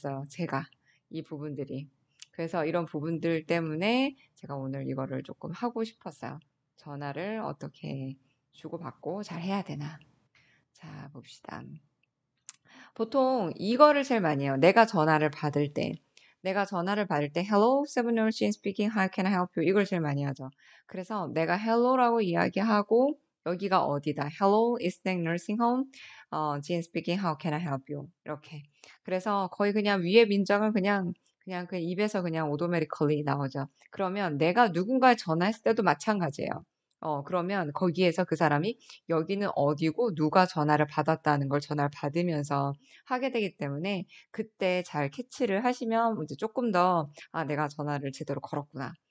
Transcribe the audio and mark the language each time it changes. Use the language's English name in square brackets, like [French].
[Korean] 제가 이 부분들이. 그래서 이런 부분들 때문에 제가 오늘 이거를 조금 하고 싶었어요. 전화를 어떻게 주고받고 잘 해야 되나. 자, 봅시다. 보통 이거를 제일 많이 해요. 내가 전화를 받을 때. [English] Hello, Seven Nursing speaking. How can I help you? [Korean] 이걸 제일 많이 하죠. 그래서 내가 hello라고 이야기하고 여기가 어디다. [English] Hello, Eastern Nursing Home. Jean speaking. How can I help you? [Korean] 이렇게. 그래서 거의 그냥 위에 민정은 그냥 입에서 그냥 오토매티컬리 나오죠. 그러면 내가 누군가에 전화했을 때도 마찬가지예요. 그러면 거기에서 그 사람이 여기는 어디고 누가 전화를 받았다는 걸 전화를 받으면서 하게 되기 때문에 그때 잘 캐치를 하시면 이제 조금 더 내가 전화를 제대로 걸었구나.